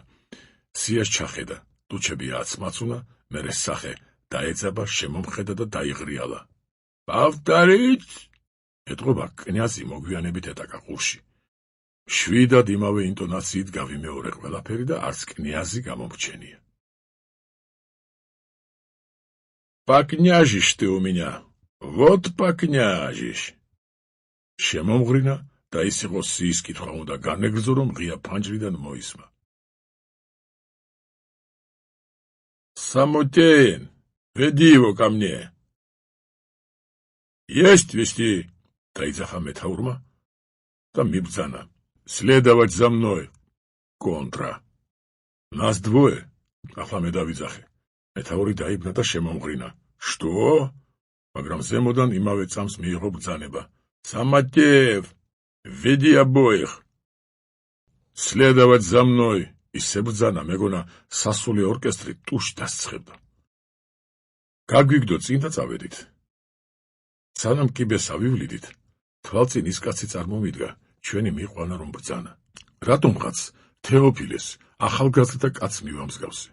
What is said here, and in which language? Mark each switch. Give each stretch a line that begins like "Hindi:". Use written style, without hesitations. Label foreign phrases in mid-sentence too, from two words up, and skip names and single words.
Georgian: სიას ჩახედა, ტუჩები აცმაცუნა, მერე სახე დაეძაბა, შემომხედა და დაიღრიალა. პავტარიც? ეტყობა კნязი მოგვიანებით ეტაკა ყურში. შვიდად იმავე ინტონაციით გავიმეორე ყველაფერი და არც კნязი გამომრჩენია.
Russian: Покняжишь ты у меня, вот покняжишь.
Georgian: შემომღრინა და ის იყო სიის კითხვა უნდა განეგრძო, რომ ღია ფანჯრიდან მოისმა.
Russian: Самотен, веди его ко мне. Есть вести,
Georgian: დაიძახა მეთაურმა და მიბრძანა.
Russian: Следовать за мной. Контра. Нас двое.
Georgian: ახლა მე დავიძახე. მეთაური დაიბნა და შემომღრინა.
Russian: Что?
Georgian: მაგრამ ზემოდან იმავე წამს მიიღო ბრძანება.
Russian: Самотев, веди обоих. Следовать за мной.
Georgian: ისე ბრძანა, მეგონა სასული ორკესტრი ტუშ დასცხებდა. გაგვიგდო წინ და წავედით. სანამ კიბეს ავივლიდით, თვალწინ ის კაცი წარმომიდგა, ჩვენი მიყვანა რომ ბრძანა. რატომღაც თეოფილეს ახალგაზრდა კაცს მივამსგავსე.